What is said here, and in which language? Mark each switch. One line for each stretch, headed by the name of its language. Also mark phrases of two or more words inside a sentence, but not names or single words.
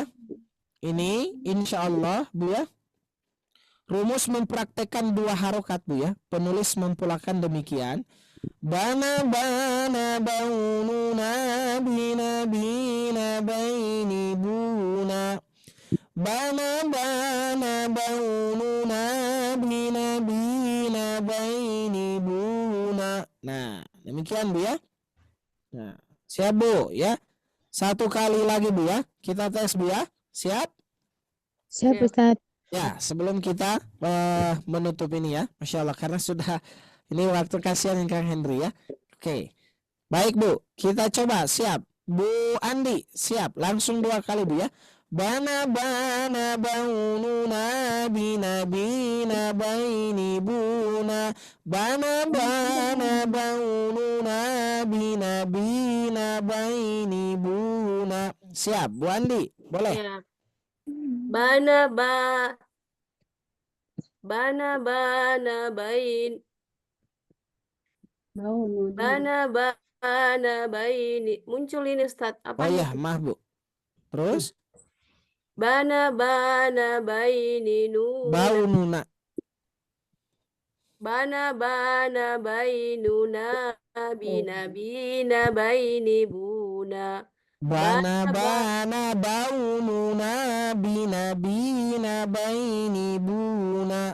Indonesian: Ini insyaallah Bu ya. Rumus mempraktekkan 2 harokat Bu ya. Penulis mempulakan demikian. Bana baununa bina baini buna. Bana baununa bina baini buna. Nah, demikian Bu ya. Nah, siap Bu ya. 1 kali lagi Bu ya. Kita tes Bu ya. Siap? Siap Ustadz. Ya, sebelum kita menutup ini ya. Masya Allah, karena sudah ini waktu kasihan Kang Henry ya. Oke. Baik Bu, kita coba. Siap. Bu Andi, siap. Langsung 2 kali Bu ya. Bana baununa bina baini buna. Bana baununa bina baini buna. Siap, Bu Andi. Boleh? Siap. Bana bain. Bana baini. Muncul ini Ustadz. Oh Apa ya, maaf Bu. Terus? Bana baini nuna. Baununa. Bana bainuna bina baini buna. Bana baununa bina baini buna.